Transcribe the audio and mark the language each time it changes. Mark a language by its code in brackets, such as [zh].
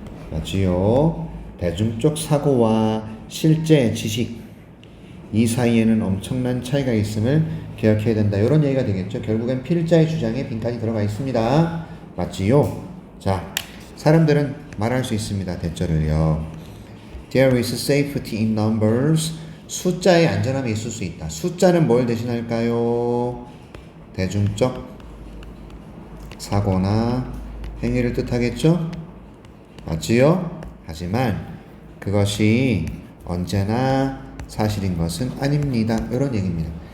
[ko] 맞지요? 대중적 사고와 실제 지식 이 사이에는 엄청난 차이가 있음을 기억해야 된다. 이런 얘기가 되겠죠. 결국엔 필자의 주장에 빈칸이 들어가 있습니다. 맞지요? 자, 사람들은 말할 수 있습니다. 대절을요. [en] There is safety in numbers. [ko] 숫자에 안전함이 있을 수 있다. 숫자는 뭘 대신할까요? 대중적 사고나 행위를 뜻하겠죠? 맞지요? 하지만 그것이 언제나 사실인 것은 아닙니다. 이런 얘기입니다.